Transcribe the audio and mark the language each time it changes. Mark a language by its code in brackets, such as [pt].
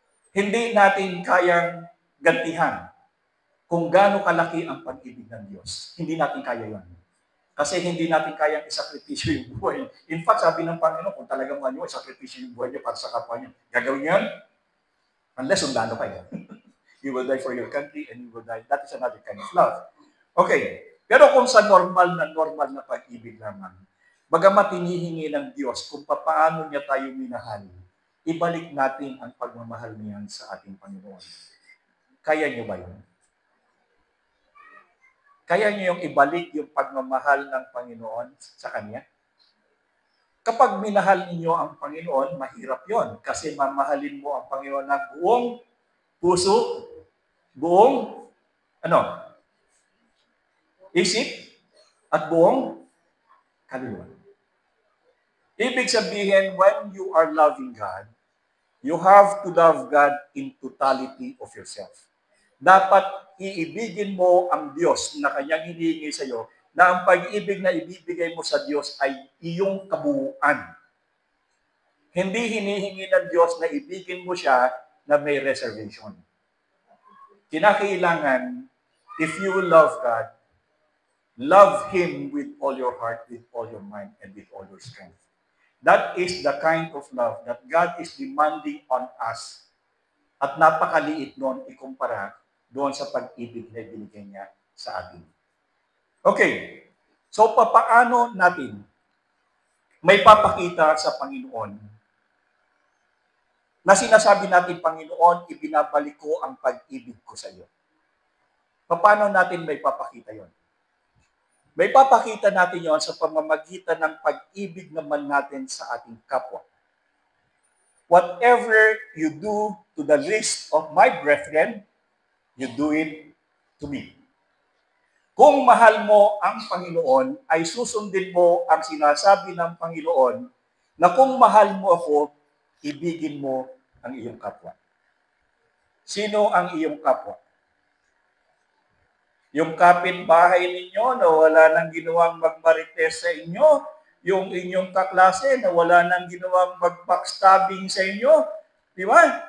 [tl] Hindi natin kayang gantihan kung gaano kalaki ang pag-ibig ng Diyos. Hindi natin kaya yun. Kasi hindi natin kayang isakripisyo yung buhay. [en] In fact, [tl] sabi ng Panginoon, kung talagang ano, isakripisyo yung buhay niya para sa kapwa niya, gagawin yan? Unless sundalo kayo. [en] You will die for your country and you will die. That is another kind of love. Okay. [tl] Pero kung sa normal na pag-ibig naman, bagamat hinihingi ng Diyos kung paano niya tayo minahal, ibalik natin ang pagmamahal niyan sa ating Panginoon. Kaya niyo ba yun? Kaya niyo yung ibalik yung pagmamahal ng Panginoon sa Kanya? Kapag minahal ninyo ang Panginoon, mahirap yon kasi mamahalin mo ang Panginoon ng buong puso, buong isip, at buong kaluluwa. Ibig sabihin, [en] when you are loving God, you have to love God in totality of yourself. [tl] Dapat iibigin mo ang Diyos na Kanyang hinihingi sa iyo, na ang pag-ibig na ibibigay mo sa Diyos ay iyong kabuuan. Hindi hinihingi ng Diyos na ibigin mo siya na may reservation. [en] Kinakailangan, if you love God, love Him with all your heart, with all your mind, and with all your strength. That is the kind of love that God is demanding on us. [tl] At napakaliit noon ikumpara doon sa pag-ibig na binigay niya sa atin. Okay, so papaano natin may papakita sa Panginoon na sinasabi natin, Panginoon, ibinabalik ko ang pag-ibig ko sa iyo? Paano natin may papakita yon? May papakita natin yon sa pamamagitan ng pag-ibig naman natin sa ating kapwa. [en] Whatever you do to the least of my brethren, you do it to me. [tl] Kung mahal mo ang Panginoon, ay susundin mo ang sinasabi ng Panginoon na kung mahal mo ako, ibigin mo ang iyong kapwa. Sino ang iyong kapwa? Yung kapitbahay ninyo na wala nang ginawang magmarites sa inyo, yung inyong kaklase na wala nang ginawang mag-backstabbing sa inyo, di ba?